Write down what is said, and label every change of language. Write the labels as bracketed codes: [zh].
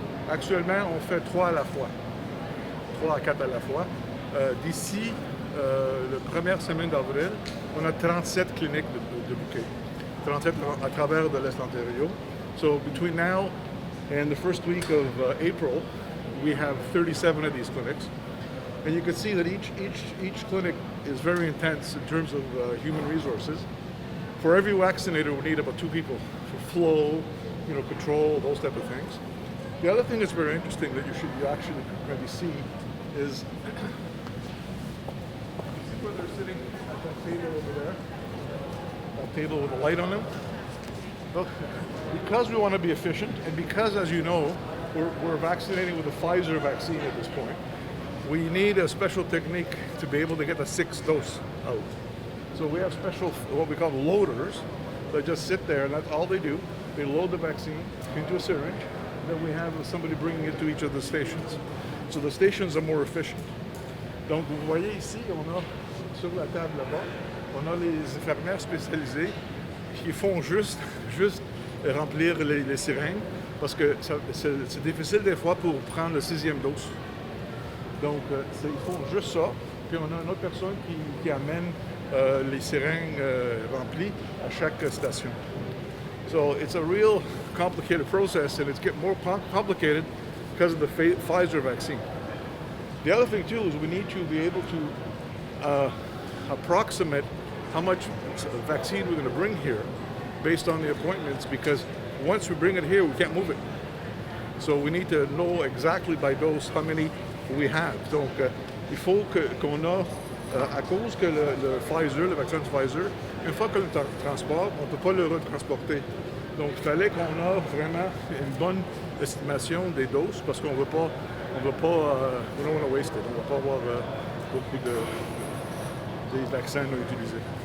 [fr] Actuellement, on fait 3 à la fois. 3 à 4 à la fois. D'ici la première semaine d'avril, on a 37 cliniques de bouquets. 37 à travers de l'Est Ontario. [en] So between now and the first week of April, we have 37 of these clinics. And you can see that each clinic is very intense in terms of human resources. For every vaccinator, we need about 2 people for flow, control, those type of things. The other thing that's very interesting that you actually maybe see is where they're sitting at that table over there, that table with a light on them. Look, because we want to be efficient, and because, as you know, we're vaccinating with the Pfizer vaccine at this point, we need a special technique to be able to get the 6th dose out. So we have special, what we call loaders, that just sit there, and that's all they do. They load the vaccine into a syringe, then we have somebody bringing it to each of the stations. So the stations are more efficient. [fr] Donc, vous voyez ici, on a, sur la table là-bas, on a les infirmières spécialisées qui font juste remplir les seringues, parce que c'est difficile des fois pour prendre le 6e dose. Donc, ils font juste ça. Puis on a une autre personne qui amène les seringues remplies à chaque station. [en] So it's a real complicated process, and it's getting more complicated because of the Pfizer vaccine. The other thing too is we need to be able to approximate how much vaccine we're going to bring here based on the appointments, because once we bring it here, we can't move it. So we need to know exactly by dose how many we have. [fr] Donc, il faut qu'on a, à cause que le Pfizer, le vaccin de Pfizer, une fois qu'on le transporte, on ne peut pas le retransporter. Donc, il fallait qu'on ait vraiment une bonne estimation des doses parce qu'on ne veut pas, [en] we don't want to waste it. [fr] On ne va pas avoir beaucoup des vaccins à utiliser.